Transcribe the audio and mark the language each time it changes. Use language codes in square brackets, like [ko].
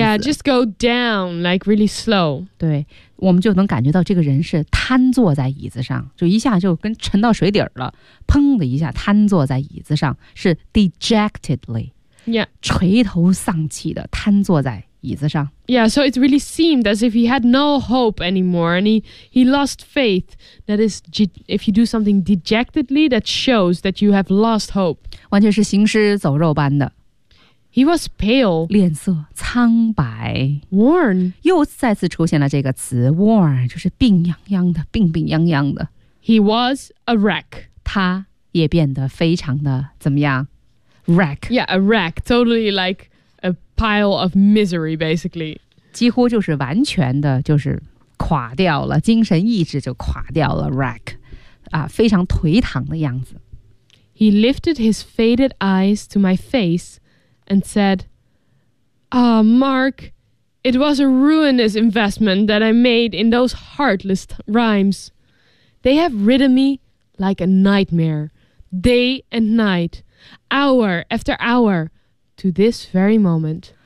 [en] Yeah, just go down, like really slow. [zh] 对，我们就能感觉到这个人是瘫坐在椅子上，就一下就跟沉到水底了，砰的一下瘫坐在椅子上，是 dejectedly. [en] Yeah. [zh] 垂头丧气的瘫坐在椅子上。 [en] Yeah, so it really seemed as if he had no hope anymore, and he lost faith. That is, if you do something dejectedly, that shows that you have lost hope. [zh] 完全是行尸走肉般的。 [en] He was pale, [zh] 脸色苍白 [en] worn. [zh] 又再次出现了这个词 worn, 就是病殃殃的，病病殃殃的。 [en] He was a wreck. [zh] 他也变得非常的怎么样 ？Wreck. [en] Yeah, a wreck. Totally like. A pile of misery, basically. [zh] 几乎就是完全的就是垮掉了，精神意志就垮掉了 ,wreck, 啊，非常颓唐的样子。 [en] He lifted his faded eyes to my face and said, Ah,、oh, Mark, it was a ruinous investment that I made in those heartless rhymes. They have ridden me like a nightmare, day and night, hour after hour,To this very moment,